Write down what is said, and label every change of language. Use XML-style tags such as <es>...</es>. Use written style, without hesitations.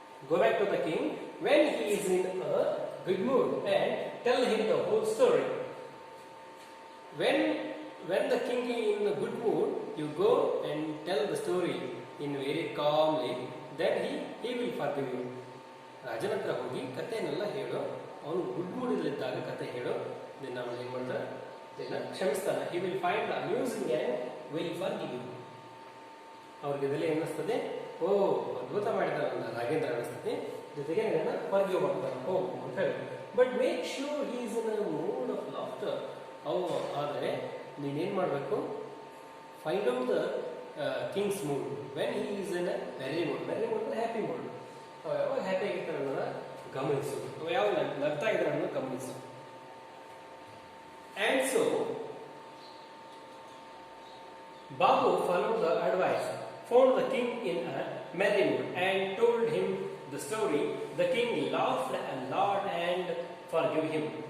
<en>Go back to the king when he is in a good mood and tell him the whole story. When the king is in a good mood, you go and tell the story in very calmly, then he will forgive you.</en> <kn>ರಾಜನ ಹತ್ರ ಹೋಗಿ ಕಥೆಯನ್ನೆಲ್ಲ ಹೇಳು, ಅವನು good ಮೂಡಿದ್ದಾಗ ಕಥೆ ಹೇಳು, then ಅವನು ಏನು ಮಾಡ್ತಾನೆ, ಇದನ್ನ ಕ್ಷಮಿಸ್ತಾನೆ.</kn> <en>He will find the amusing and will forgive you.</en> <kn>ಅವ್ರಿಗೆ ಇದೆಲ್ಲ ಏನಿಸ್ತದೆ, ಓ ಅದ್ಭುತ ಮಾಡಿದಾರಲ್ಲ ನಾಗೇಂದ್ರ ಅನಿಸ್ತದೆ, ಜೊತೆಗೆ ನನ್ನ ಫರ್ಗಿವ್ ಮಾಡ್ತಾರೆ ಹೋಗು ಅಂತ ಹೇಳಿ.</kn> <en>But make sure he is in a mood of laughter.</en> <kn>ಆದರೆ ನೀನೇನು ಮಾಡಬೇಕು,</kn> <en>find out the king's mood when he is in a very mood</en> <kn>ಅಂದರೆ ಹ್ಯಾಪಿ ಮೂಡ್. ಯಾವಾಗ ಹ್ಯಾಪಿ ಆಗಿರ್ತಾರೆ ಅನ್ನೋದನ್ನ ಗಮನಿಸು, ಯಾವಾಗ ನಗ್ತಾ ಇದ್ದಾರೆ ಅನ್ನೋದು ಗಮನಿಸು.</kn> <en>And so Babu followed the advice, found the king in a merry mood and told him the story. The king laughed a lot and forgave him.</en>